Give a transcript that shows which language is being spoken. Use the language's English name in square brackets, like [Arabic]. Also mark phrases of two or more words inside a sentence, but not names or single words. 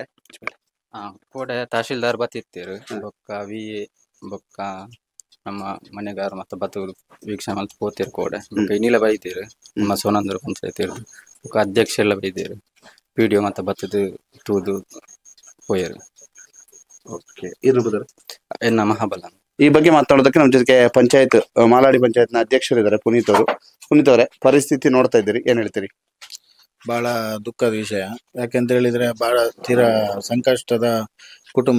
[Tulu] ಕೋಡೆ ತಹಶೀಲ್ದಾರ್ ಬತ್ತಿತ್ತೇರು ಬೊಕ್ಕ ವಿ ಬೊಕ್ಕ ನಮ್ಮ ಮನೆಗಾರ ಮತ್ತೆ ಬತ್ತೂರು ವೀಕ್ಷಣೆ ಮಲ್ತ ಪೋತೇರು ಕೋಡೆ ಬೊಕ್ಕ ಇನ್ನಿಲ ಬೈತೇರು ನಮ್ಮ ಸೋನಂದೂರು ಪಂಚಾಯತ್ ಇರ್ದು ಬೊಕ್ಕ ಅಧ್ಯಕ್ಷ ಎಲ್ಲ ಬೈತೇರು ಪಿಡಿಒ ಮತ್ತೆ ಬತ್ತದು ತೂದು ಪೋಯರು [Kannada] ಓಕೆ ಇರ್ಬೋದು [Tulu] ಎನ್ನ ಮಹಾಬಲ [Kannada] ಈ ಬಗ್ಗೆ ಮಾತಾಡೋದಕ್ಕೆ ನಮ್ಮ ಜೊತೆಗೆ ಪಂಚಾಯತ್ ಮಾಲಾಡಿ ಪಂಚಾಯತ್ನ ಅಧ್ಯಕ್ಷರಿದ್ದಾರೆ ಪುನೀತ್ ಅವರು. ಪುನೀತ್ ಅವರೇ, ಪರಿಸ್ಥಿತಿ ನೋಡ್ತಾ ಇದ್ದೀರಿ, ಏನ್ ಹೇಳ್ತೀರಿ? ಬಹಳ ದುಃಖದ ವಿಷಯ. ಯಾಕೆಂತ ಹೇಳಿದ್ರೆ ಬಹಳ ತೀರಾ ಸಂಕಷ್ಟದ ಕುಟುಂಬ.